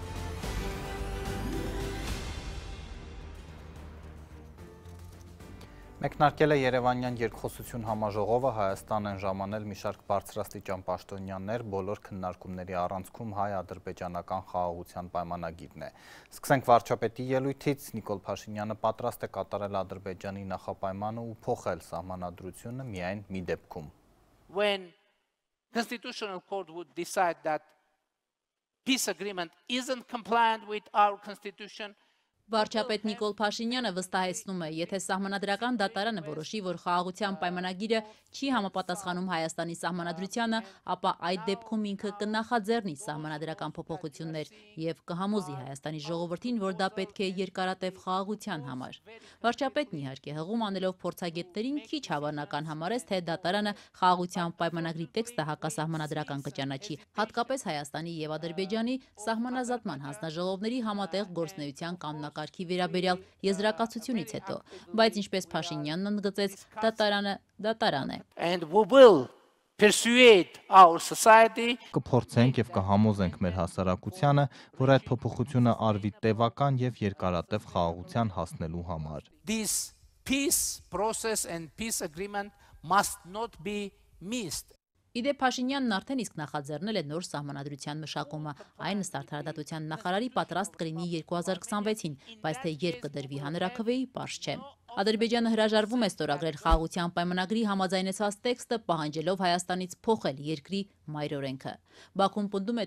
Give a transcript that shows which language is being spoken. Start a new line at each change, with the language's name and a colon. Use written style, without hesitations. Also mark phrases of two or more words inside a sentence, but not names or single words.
Armenian: Մեկնարկել է Երևանյան երկխոսություն համաժողովը, Հայաստան են ժամանել մի շարք բարձրաստիճան պաշտոնյաներ, բոլոր քննարկումների առանցքում հայ-ադրբեջանական խաղաղության պայմանագիրն է։ Սկսենք վարչապետի ելույթից, Նիկոլ Փաշինյանը պատրաստ է կատարել Ադրբեջանի նախապայմանը ու փոխել սահմանադրությունը միայն մի դեպքում։
English: When Constitutional Court would decide that peace agreement isn't compliant with our constitution,
Armenian: Վարչապետ Նիկոլ Փաշինյանը վստահեցնում է, եթե սահմանադրական դատարանը որոշի, որ խաղաղության պայմանագիրը չի համապատասխանում Հայաստանի սահմանադրությանը, ապա այդ դեպքում ինքը կնախաձեռնի սահմանադրական փոփոխություններ եւ կհամոզի Հայաստանի ժողովրդին, որ դա պետք է երկարատև խաղաղության համար։ Վարչապետն իհարկե հղում անելով փորձագետներին քիչ հավանական համարեց, թե դատարանը խաղաղության պայմանագրի տեքստը հակասահմանադրական կճանաչի, հատկապես Հայաստանի եւ Ադրբեջանի սահմանազատման հանձնաժողովների համատեղ գործունեության կանոնակարգի վերաբերյալ եզրակացությունից հետո, բայց ինչպես Փաշինյանն ընդգծեց, դատարան է։
English: And we will persuade our society.
Armenian: Կփորձենք եւ կհամոզենք մեր հասարակությանը, որ այդ փոփոխությունը արվի տևական եւ երկարատև խաղաղության հասնելու համար։
English: This peace process and peace agreement must not be missed.
Armenian: Իդեպ Փաշինյանն արդեն իսկ նախաձեռնել է նոր սահմանադրության մշակումը, այն ըստ Արդարադատության նախարարի պատրաստ կլինի 2026-ին, բայց թե երբ կդրվի հանրաքվեի, պարզ չէ։ Ադրբեջանը հրաժարվում է ստորագրել խաղաղության պայմանագրի համաձայնեցված տեքստը, պահանջելով Հայաստանից փոխել երկրի մայրօրենքը։ Բաքուն պնդում է,